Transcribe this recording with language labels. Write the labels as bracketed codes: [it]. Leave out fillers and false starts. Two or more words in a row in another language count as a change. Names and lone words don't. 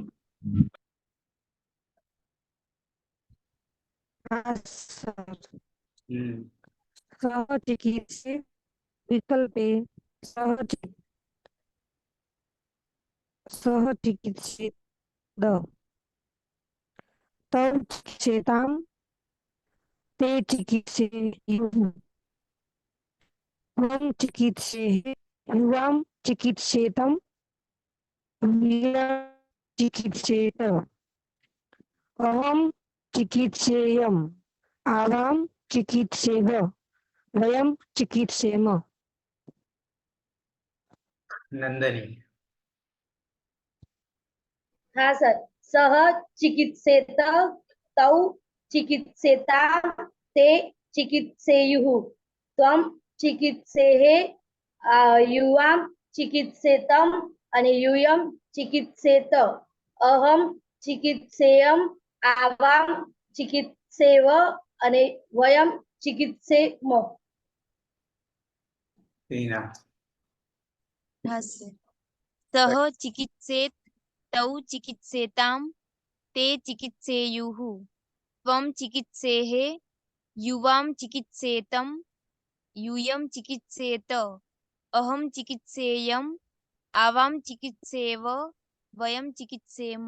[sa] સહચિકિત્સે વિકલ્પે સહચિકિત્સિત તૌ ચિકિત્સેતામ તે ચિકિત્સેયુઃ ત્વં ચિકિત્સેઃ યુવાં ચિકિત્સેતમ યં ચિકિત્સેત અહં ચિકિત્સેયम् आवाम चिकित्सेव वयम चिकित्सेम। નંદની. [hi] हाँ सर। [sa] सह चिकित्सेत तौ चिकित्सेता ते चिकित्सेयुः त्वं चिकित्सेः युवां चिकित्सेतम અને યુયમ ચિકિત્સેત અહમ ચિકિત્સેયમ આવામ ચિકિત્સેવ અને વયમ ચિકિત્સેમ। રીના. [hi] हाँ सर। [sa] सः चिकित्सेत तौ चिकित्सेतां ते चिकित्सेयुः त्वं चिकित्सेः युवां चिकित्सेतं यूयं चिकित्सेत अहं चिकित्सेयम् आवां चिकित्सेव वयं चिकित्सेम।